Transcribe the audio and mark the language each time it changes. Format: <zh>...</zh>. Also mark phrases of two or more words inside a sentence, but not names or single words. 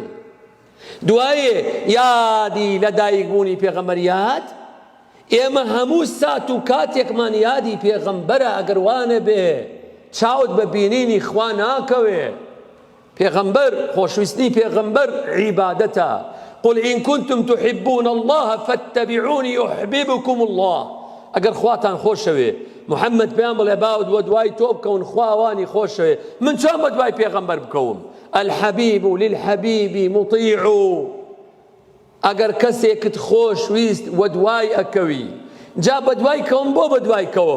<ckb>دوایێ یادی لە دایکبوونی پێغەمبەر یاد، ئێمە هەموو سات و کاتێکمان یادی پێغەمبەرە ئەگەر وانە بێ چاوت بە بینینی خوا ناکەوێ. پێغەمبەر خۆشویستنی پێغەمبەر عیبادەتە.</ckb> <ar>قل إن كنتم تحبون الله فاتبعوني يحببكم الله.</ar> <ckb>ئەگەر خواتان خۆشەوێ محەممەد پێیان بڵێ باود وە دوای تۆ بکەون خواوانی خۆشەوێ، من چۆن بە دوای پێغەمبەر بکەوم؟</ckb> <ar>الحەبیب للحەبیب مطیع.</ar> <ckb>ئەگەر کەسێکت خۆشویست وە دوای ئەکەوی، جا بە دوای کەوم بۆ بە دوای کەوم؟</ckb>